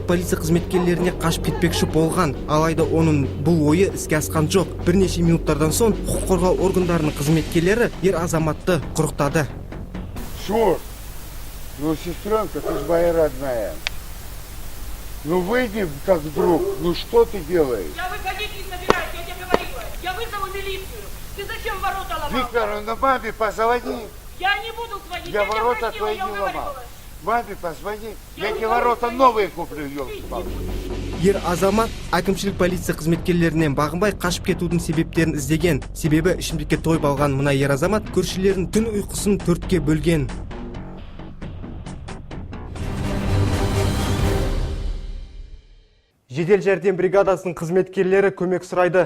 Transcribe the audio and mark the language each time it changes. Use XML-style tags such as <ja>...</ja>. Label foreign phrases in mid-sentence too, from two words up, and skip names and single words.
<kk>полиция қызметкерлеріне қашып кетпекші болған, алайда оның бұл ойы іске асқан жоқ. Бірнеше минуттардан соң құқық қорғау органдарының қызметкерлері ер азаматты құрықтады.</kk> <ru>Черт! Ну, сестренка, ты ж моя родная. Ну, выйди как друг. Ну, что ты делаешь? Я выходить не собираюсь, я тебе говорила. Я вызову милицию. Ты зачем ворота ломал? Викторовна, маме позвони. Я не буду звонить, Я тебя ворота просила, твои я не ломал. уговаривала. Маме позвони. Я тебе ворота новые куплю, елки-палки.</ru> <kk>Ер азамат әкімшілік полиция қызметкерлерінен бағынбай қашып кетудің себептерін іздеген. Себебі ішімдікке тойып алған мына ер азамат көршілерінің түн ұйқысын төртке бөлген. Жедел жәрдем бригадасының қызметкерлері көмек сұрайды.</kk>